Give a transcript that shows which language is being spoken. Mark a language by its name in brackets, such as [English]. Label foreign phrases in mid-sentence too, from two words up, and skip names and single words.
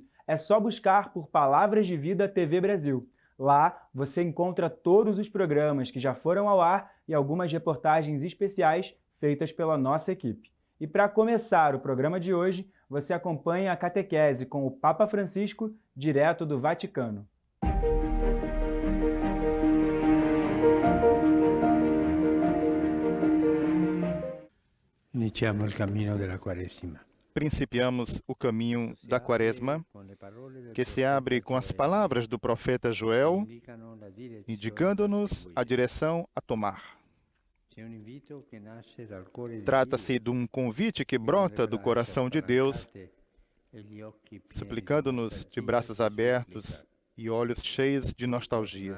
[Portuguese] É só buscar por Palavras de Vida TV Brasil. Lá você encontra todos os programas que já foram ao ar e algumas reportagens especiais feitas pela nossa equipe. E para começar o programa de hoje, você acompanha a catequese com o Papa Francisco, direto do Vaticano. [Italian] Iniziamo il cammino della Quaresima. [Portuguese] Principiamos o caminho da Quaresma, que se abre com as palavras do profeta Joel, indicando-nos a direção a tomar. Trata-se de um convite que brota do coração de Deus, suplicando-nos de braços abertos e olhos cheios de nostalgia.